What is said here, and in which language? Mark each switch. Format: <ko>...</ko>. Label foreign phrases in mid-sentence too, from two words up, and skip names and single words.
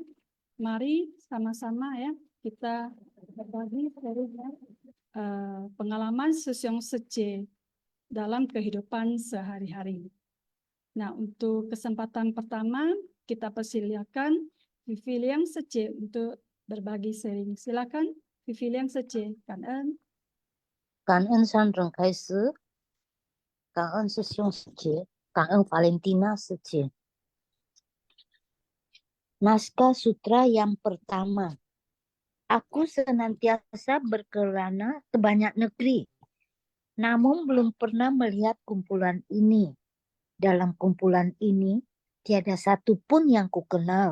<id>Mari sama-sama ya kita berbagi sharing pengalaman Susyong Sece dalam kehidupan sehari-hari. Nah, untuk kesempatan pertama kita persilakan Vivi Liang Sece untuk berbagi sharing. Silakan Vivi Liang Sece.</id> <zh>感恩。感恩上人开始，感恩师兄师姐，感恩法莲蒂娜师姐。</zh> <id>Naskah Sutra yang pertama. Aku senantiasa berkelana ke banyak negeri, namun belum pernah melihat kumpulan ini. Dalam kumpulan ini, tiada satu pun yang kukenal.</id>